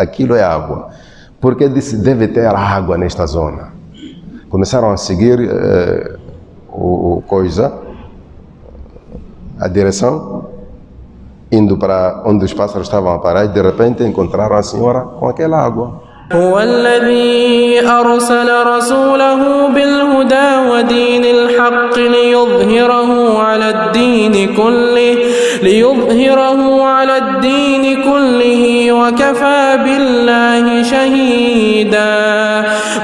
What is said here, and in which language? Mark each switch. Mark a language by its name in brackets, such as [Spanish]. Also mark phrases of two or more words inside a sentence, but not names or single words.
[Portuguese] Disse, aquilo é água. porque disse deve ter água nesta zona. Começaram a seguir a direção, indo para onde os pássaros estavam a parar, e de repente encontraram a senhora com aquela água. [Arabic] هو الذي أرسل رسوله بالهدى ودين الحق ليظهره على الدين كله وكفى بالله شهيدا.